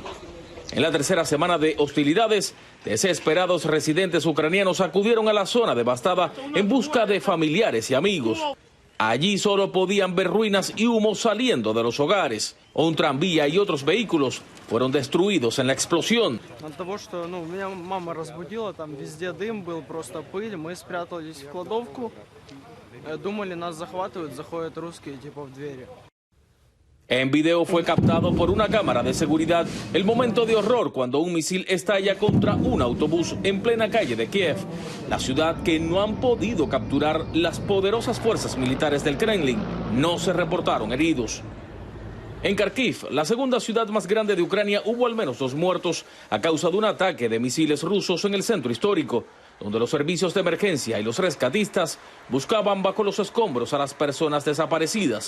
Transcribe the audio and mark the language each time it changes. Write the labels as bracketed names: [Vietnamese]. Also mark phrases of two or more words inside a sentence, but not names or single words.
[Spanish] En la tercera semana de hostilidades, desesperados residentes ucranianos acudieron a la zona devastada en busca de familiares y amigos. Allí solo podían ver ruinas y humo saliendo de los hogares. Un tranvía y otros vehículos fueron destruidos en la explosión. [Russian] От того, что, меня мама разбудила, там везде дым был, просто пыль. Мы спрятались в кладовку, думали, нас захватывают, заходят русские типа в двери. [Spanish] En video fue captado por una cámara de seguridad el momento de horror cuando un misil estalla contra un autobús en plena calle de Kiev, la ciudad que no han podido capturar las poderosas fuerzas militares del Kremlin. No se reportaron heridos. En Kharkiv, la segunda ciudad más grande de Ucrania, hubo al menos 2 muertos a causa de un ataque de misiles rusos en el centro histórico, donde los servicios de emergencia y los rescatistas buscaban bajo los escombros a las personas desaparecidas.